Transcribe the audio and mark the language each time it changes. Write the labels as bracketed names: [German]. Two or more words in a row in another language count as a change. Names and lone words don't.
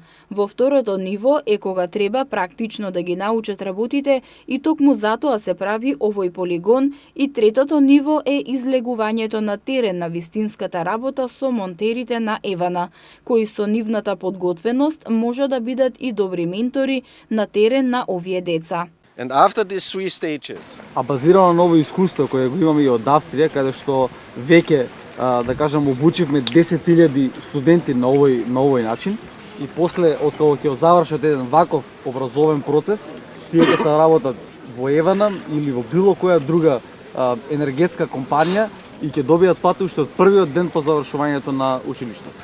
[Macedonian] Во второто ниво е кога треба практично да ги научат работите и токму затоа се прави овој полигон, и третото ниво е излегувањето на терен на вистинската работа со монтерите на Евана, кои со нивната подготвеност може да бидат и добри ментори на терен на овие деца. [English] And after these 3 stages, [Macedonian] а базирано на ново искуство кое го имаме и од Австрија, каде што веќе да кажам обучивме 10.000 студенти на овој начин и после од кога ќе завршат еден ваков образовен процес, тие ќе се работат во Евана или во било која друга енергетска компанија и ќе добијат патуште од првиот ден по завршувањето на училиштето.